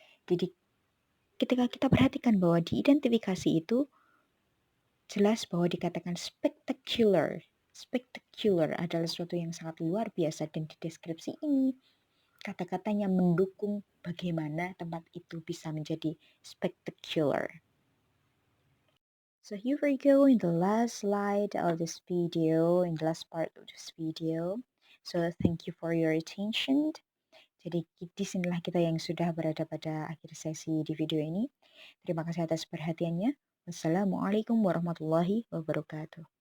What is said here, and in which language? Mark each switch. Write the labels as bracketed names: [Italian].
[Indonesian] Jadi ketika kita perhatikan bahwa di identifikasi itu jelas bahwa dikatakan spectacular. Spectacular adalah sesuatu yang sangat luar biasa dan di deskripsi ini kata-katanya mendukung bagaimana tempat itu bisa menjadi spectacular. [English] So here we go in the last slide of this video, in the last part of this video. So thank you for your attention. [Indonesian] Jadi disinilah kita yang sudah berada pada akhir sesi di video ini. Terima kasih atas perhatiannya. Wassalamualaikum warahmatullahi wabarakatuh.